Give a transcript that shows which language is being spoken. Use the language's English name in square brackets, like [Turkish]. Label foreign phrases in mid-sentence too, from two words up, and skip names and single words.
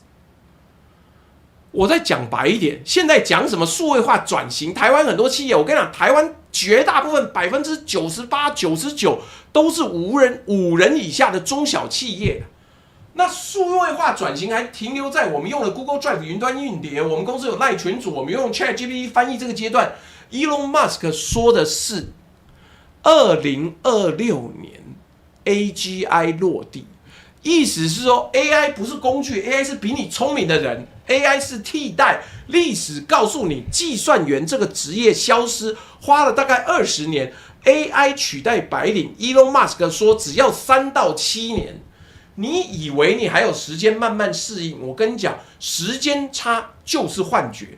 [Chinese] 我再講白一點，現在講什麼數位化轉型，台灣很多企業，我跟你講，台灣絕大部分98%、99%都是五人以下的中小企業。那數位化轉型還停留在我們用了 Google Drive 雲端硬碟，我們公司有賴群組，我們用 ChatGPT 翻譯這個階段。Elon Musk 說的是2026年 AGI 落地。意思是說 ，AI 不是工具 ，AI 是比你聰明的人 ，AI 是替代。歷史告訴你，計算員這個職業消失，花了大概20年 ，AI 取代白領。Elon Musk 說，只要3到7年。你以為你還有時間慢慢適應？我跟你講，時間差就是幻覺。